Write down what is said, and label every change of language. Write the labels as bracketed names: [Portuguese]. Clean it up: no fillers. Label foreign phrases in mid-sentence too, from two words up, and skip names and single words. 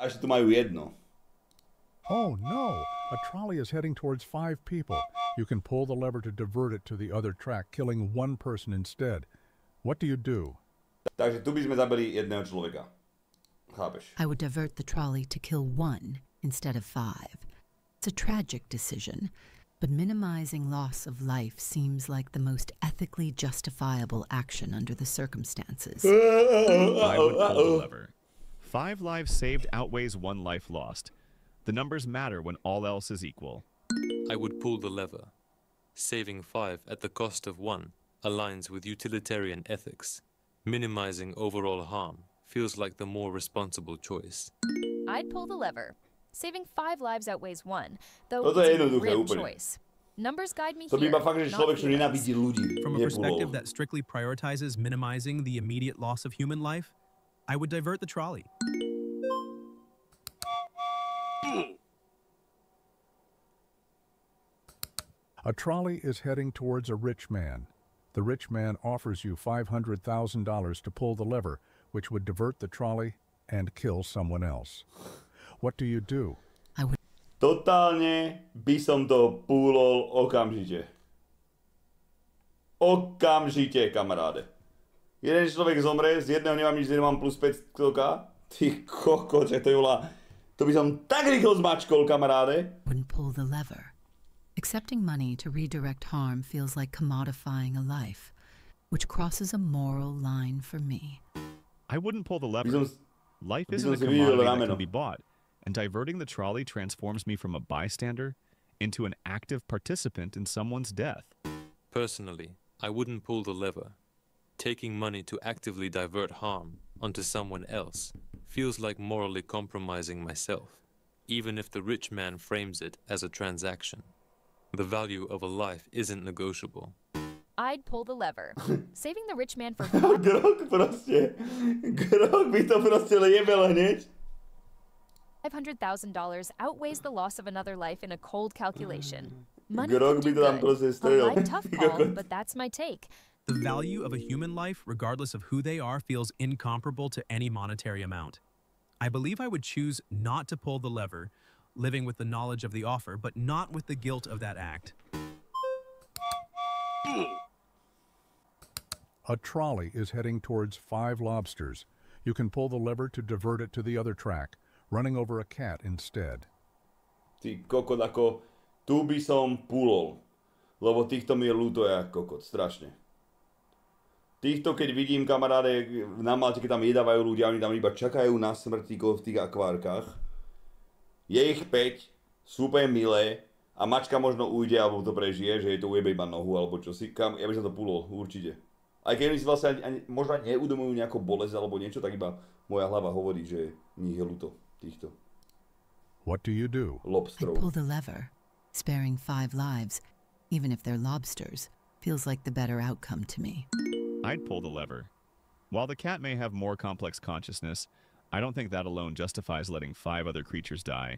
[Slovak] Až tu majú jedno. [English] Oh no! A trolley is heading towards 5 people. You can pull the lever to divert it to the other track, killing 1 person instead. What do you do? [Slovak] Takže tu by sme zabili jedného človeka. Chápeš? [English] I would divert the trolley to kill 1 instead of 5. It's a tragic decision, but minimizing loss of life seems like the most ethically justifiable action under the circumstances. I would pull the lever. 5 lives saved outweighs 1 life lost. The numbers matter when all else is equal. I would pull the lever. Saving 5 at the cost of 1 aligns with utilitarian ethics. Minimizing overall harm feels like the more responsible choice. I'd pull the lever. Saving 5 lives outweighs 1, though [Slovak] Toto [English] it's [Slovak] je [English] a [Slovak] jednoduché [English] grim [Slovak] úplne. [English] choice. Numbers guide me [Slovak] To by [English] here, [Slovak] iba fakt, že [English] not [Slovak] človek, čo [English] feelings. [Slovak] nenávidí ľudí. [English] From a [Slovak] nepulol. [English] perspective that strictly prioritizes minimizing the immediate loss of human life, I would divert the trolley. A trolley is heading towards a rich man. The rich man offers you $500,000 to pull the lever, which would divert the trolley and kill someone else. What do you do? [Slovak] Totálne by som to púlol okamžite. Okamžite, kamaráde. Jeden človek zomre, z jedného nemám nič, z jedného mám plus 500k. Ty kokot, že to je volá. To by som tak rýchlo zmačkol, kamaráde. [English] Wouldn't pull the lever. Accepting money to redirect harm feels like commodifying a life, which crosses a moral line for me. I wouldn't pull the lever. Life isn't a [Slovak] som si videl [English] commodity that [Slovak] rameno. [English] can be bought, and diverting the trolley transforms me from a bystander into an active participant in someone's death. Personally, I wouldn't pull the lever. Taking money to actively divert harm onto someone else feels like morally compromising myself, even if the rich man frames it as a transaction. The value of a life isn't negotiable. I'd pull the lever. Saving the rich man for [Slovak] Grok proste. Grok by to proste jebel hneď. [English] $500,000 outweighs the loss of another life in a cold calculation. Money [Slovak] Grok [English] can [Slovak] by [English] do [Slovak] to tam [English] good. [Slovak] proste [English] A [Slovak] strelil. [English] light tough call, but that's my take. The value of a human life, regardless of who they are, feels incomparable to any monetary amount. I believe I would choose not to pull the lever, living with the knowledge of the offer, but not with the guilt of that act. A trolley is heading towards 5 lobsters. You can pull the lever to divert it to the other track, running over a cat instead. [Slovak] Ty kokot, ako tu by som pulol. Lebo týchto mi je ľúto jak kokot, strašne. Týchto, keď vidím, kamaráde, na Malte, keď tam jedávajú ľudia, oni tam iba čakajú na smrť v tých akvárkach. Je ich 5, sú úplne milé a mačka možno ujde, alebo to prežije, že jej to ujebe iba nohu, alebo čo si. Ja by som to pulol, určite. Aj keď oni si vlastne možno neudomujú nejakú bolesť alebo niečo, tak iba moja hlava hovorí, že nich je ľúto týchto [English] What do you do? I'd [Slovak] lobstrov. [English] pull the lever. Sparing 5 lives, even if they're lobsters, feels like the better outcome to me. I'd pull the lever. While the cat may have more complex consciousness, I don't think that alone justifies letting 5 other creatures die.